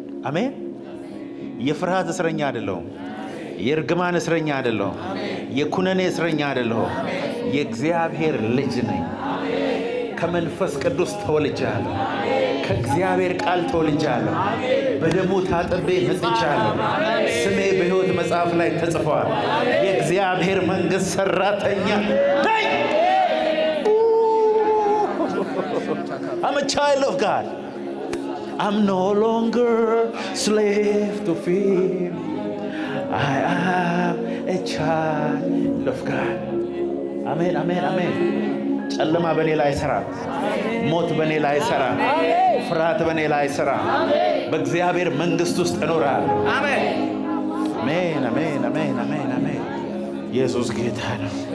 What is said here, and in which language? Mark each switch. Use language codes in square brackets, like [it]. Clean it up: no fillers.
[am] አሜን። የፍርሃት እስረኛ አይደለሁም። የእርግማን እስረኛ አይደለሁም። የኩነኔ እስረኛ አይደለሁም። የእግዚአብሔር ልጅ ነኝ። ከመንፈስ ቅዱስ ተወልጃለሁ። ከእግዚአብሔር ቃል ተወልጃለሁ። በደሙ ታጥቤ ነጽቻለሁ። ስሜ በሕይወት መጽሐፍ ላይ ተጽፏል። የእግዚአብሔር መንግሥት ሠራተኛ ነኝ። [en] I'm a child of God. I'm no longer slave to fear. I am a child of God. [am] አሜን፣ አሜን፣ አሜን። ጨለማ በኔ ላይ አይሰራም። ሞት በኔ ላይ አይሰራም። ፍርሃት በኔ ላይ አይሰራም። በእግዚአብሔር መንግስት ውስጥ እኖራለሁ። አሜን አሜን አሜን አሜን አሜን አሜን። ኢየሱስ ጌታ ነው።